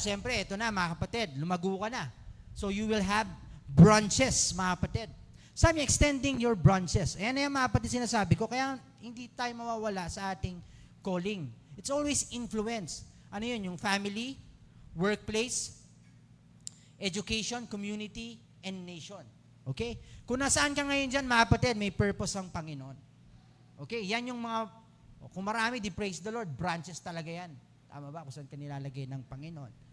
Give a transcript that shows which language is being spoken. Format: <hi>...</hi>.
<tl>Siyempre, ito na mga kapatid, lumago ka na.</tl> <en>So, you will have branches,</en> <tl>mga kapatid. Sabi niya,</tl> <en>extending your branches.</en> <tl>Ayan na yung mga kapatid sinasabi ko, kaya hindi tayo mawawala sa ating calling.</tl> <en>It's always influence.</en> <tl>Ano yun?</tl> <en>Yung family, workplace, education, community, and nation. Okay?</en> <tl>Kung nasaan ka ngayon dyan, mga kapatid, may purpose ang Panginoon. Okay? Yan yung mga, kung marami, di</tl> <en>praise the Lord,</en> <tl>branches talaga yan. Tama ba? Kung saan ka nilalagay ng Panginoon.</tl>